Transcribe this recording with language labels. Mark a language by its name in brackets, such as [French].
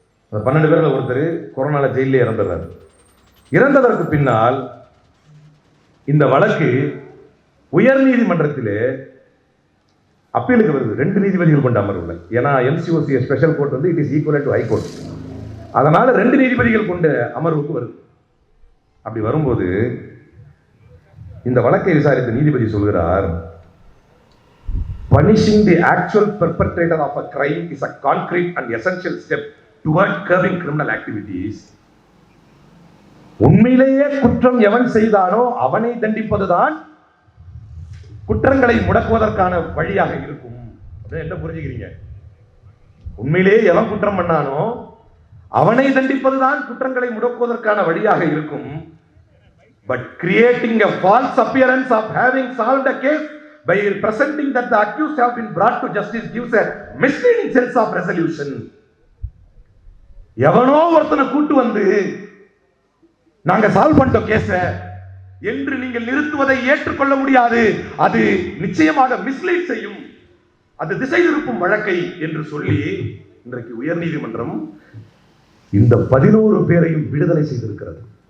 [Tamil] அந்த 12 பேர்ல ஒருத்தர் கொரோனால ஜெயிலே இறந்துடுறார். இறந்ததற்கு பின்னால் இந்த வழக்கு உயர் நீதிமன்றத்திலே அப்பீலுக்கு வருது. 2 நீதிபதிகள் கொண்ட அமர்வுல. ஏன்னா MCOCA ஸ்பெஷல் கோர்ட் வந்து [English] It is equal to high court. [Tamil] அதனால 2 நீதிபதிகள் கொண்ட அமர்வுக்கு வருது. அப்படி வரும்போது இந்த வழக்கை விசாரித்த நீதிபதி சொல்கிறார், [English] punishing the actual perpetrator of a crime is a concrete and essential step toward curbing criminal activities. [Tamil] உண்மையிலேயே குற்றம் எவன் செய்தானோ அவனை தண்டிப்பதுதான் குற்றங்களை முடக்குவதற்கான வழியாக இருக்கும். என்ன புரிஞ்சுக்கிறீங்க? உண்மையிலேயே எவன் குற்றம் பண்ணானோ அவனை தண்டிப்பதுதான் குற்றங்களை முடக்குவதற்கான வழியாக இருக்கும். [English] But creating a false appearance of having solved a case by presenting that the accused have been brought to justice gives a misleading sense of resolution. [Tamil] எவனோ ஒருத்தனை கூட்டு வந்து நாங்க சால்வ் பண்ணிட்டோம் கேஸ என்று நீங்கள் நிறுத்துவதை ஏற்றுக்கொள்ள முடியாது. அது நிச்சயமாக மிஸ்லீட் செய்யும், அது திசை திருப்பும் வழக்கை என்று சொல்லி இன்றைக்கு உயர் நீதிமன்றம் இந்த 11 பேரையும் விடுதலை செய்திருக்கிறது.